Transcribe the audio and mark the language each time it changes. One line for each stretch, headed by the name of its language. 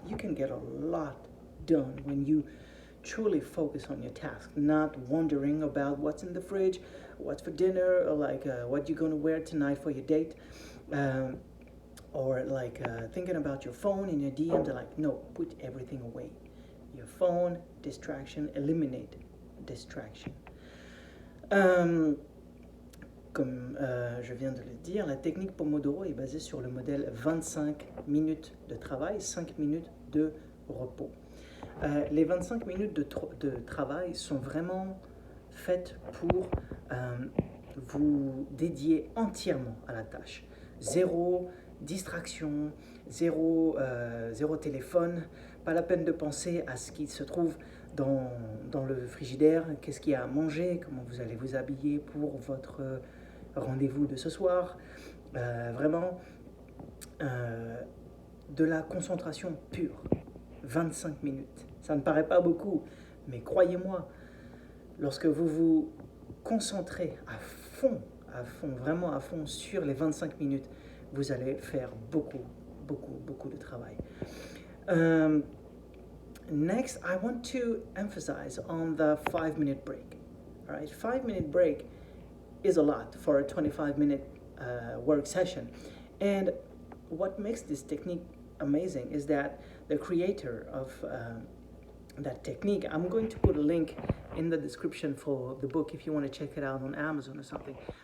English: You can get a lot done when you truly focus on your task, not wondering about what's in the fridge, what's for dinner, or like what you're going to wear tonight for your date, or like thinking about your phone and your DMs. Are like, no, put everything away. Your phone, distraction, eliminate distraction.
French: Comme je viens de le dire, la technique Pomodoro est basée sur le modèle 25 minutes de travail, 5 minutes de repos. Les 25 minutes de travail sont vraiment faites pour vous dédier entièrement à la tâche. Zéro distraction, zéro téléphone, pas la peine de penser à ce qui se trouve dans le frigidaire, qu'est-ce qu'il y a à manger, comment vous allez vous habiller pour votre rendez-vous de ce soir. Vraiment, de la concentration pure. 25 minutes. Ça ne paraît pas beaucoup, mais croyez-moi, lorsque vous vous concentrez à fond, vraiment à fond sur les 25 minutes, vous allez faire beaucoup de travail.
English: Next, I want to emphasize on the 5-minute break. All right, 5-minute break is a lot for a 25-minute work session. And what makes this technique amazing is that the creator of that technique, I'm going to put a link in the description for the book if you want to check it out on Amazon or something.